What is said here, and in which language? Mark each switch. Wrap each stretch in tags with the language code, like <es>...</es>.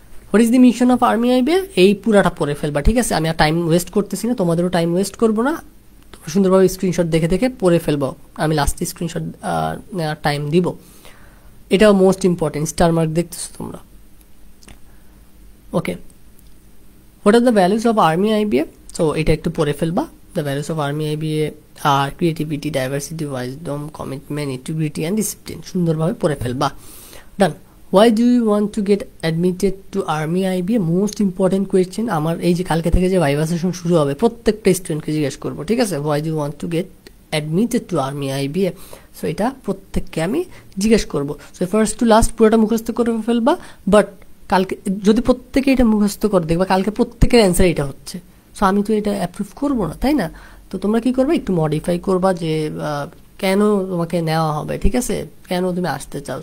<en>what is the mission of army IBA,</en> <bn>এই পুরাটা পড়ে ফেলবা, ঠিক আছে। আমি আর টাইম ওয়েস্ট করতেছি না, তোমাদেরও টাইম ওয়েস্ট করবো না, তোমরা সুন্দরভাবে স্ক্রিনশট দেখে দেখে পড়ে ফেলবো। আমি লাস্টে স্ক্রিনশট নেওয়ার টাইম দিব। এটাও মোস্ট ইম্পর্টেন্ট, স্টার মার্ক দেখতেছো তোমরা।</bn> <en>okay, what are the values of army IBA, so</en> <bn>এটা একটু পড়ে ফেলবা।</bn> <en>The values of Army IBA are creativity, diversity, wisdom, commitment, integrity and discipline.</en> <bn>সুন্দরভাবে পড়ে ফেলবা।</bn> <en>Done. Why do you want to get admitted to Army IBA? Most important question.</en> <bn>আমার এই যে কালকে থেকে যে ভাইভা সেশন শুরু হবে, প্রত্যেকটা স্টুডেন্টকে জিজ্ঞেস করবো, ঠিক আছে।</bn> <en>Why do you want to get admitted to Army IBA?</en> <bn>So এটা প্রত্যেককে আমি জিজ্ঞেস করবো। সো ফার্স্ট টু লাস্ট পুরোটা মুখস্থ করে ফেলবা, বাট কালকে যদি প্রত্যেকে এটা মুখস্থ করে দেখবা, কালকে প্রত্যেকের অ্যান্সার এটা হচ্ছে। সো আমি তো এটা অ্যাপ্রুভ করবো না, তাই না। তো তোমরা কি করবে, একটু মডিফাই করবা যে কেন তোমাকে নেওয়া হবে, ঠিক আছে, কেন তুমি আসতে চাও।</bn>